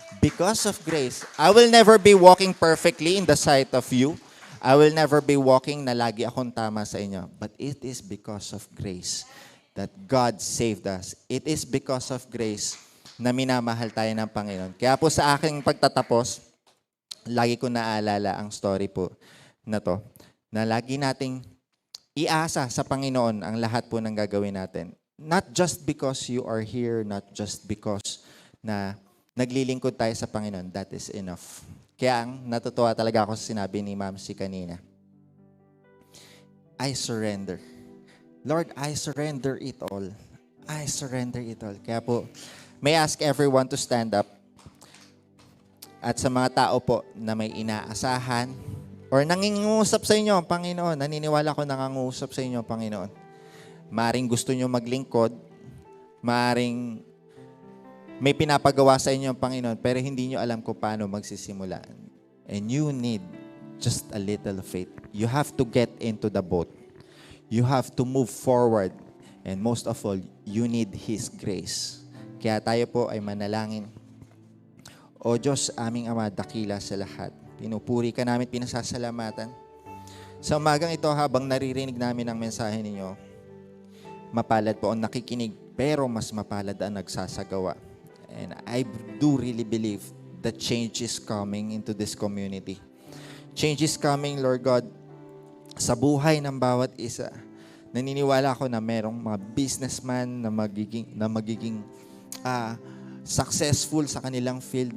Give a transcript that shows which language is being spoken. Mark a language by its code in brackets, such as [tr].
[en] Because of grace, I will never be walking perfectly in the sight of you. I will never be walking [tl] na lagi akong tama sa inyo. [en] But it is because of grace that God saved us. It is because of grace [tl] na minamahal tayo ng Panginoon. Kaya po sa aking pagtatapos, lagi ko naalala ang story po na to, na lagi nating iasa sa Panginoon ang lahat po ng gagawin natin. [en] Not just because you are here, not just because [tl] na naglilingkod tayo sa Panginoon, [en] that is enough. [tl] Kaya ang natutuwa talaga ako sa sinabi ni Ma'am si kanina. [en] I surrender. Lord, I surrender it all. I surrender it all. [tl] Kaya po, [en] may I ask everyone to stand up. [tl] At sa mga tao po na may inaasahan or nangingusap sa inyo, Panginoon, naniniwala ko nangangusap sa inyo, Panginoon. Maaring gusto nyo maglingkod, maaring may pinapagawa sa inyo ang Panginoon, pero hindi nyo alam kung paano magsisimula. [en] And you need just a little faith. You have to get into the boat. You have to move forward. And most of all, you need His grace. [tl] Kaya tayo po ay manalangin. O Diyos, aming Ama, dakila sa lahat. Pinupuri ka namin, pinasasalamatan. Sa umagang ito, habang naririnig namin ang mensahe ninyo, mapalad po ang nakikinig, pero mas mapalad ang nagsasagawa. [en] And I do really believe that change is coming into this community. Change is coming, Lord God, [tl] sa buhay ng bawat isa. Naniniwala ako na merong mga businessman na magiging successful sa kanilang field.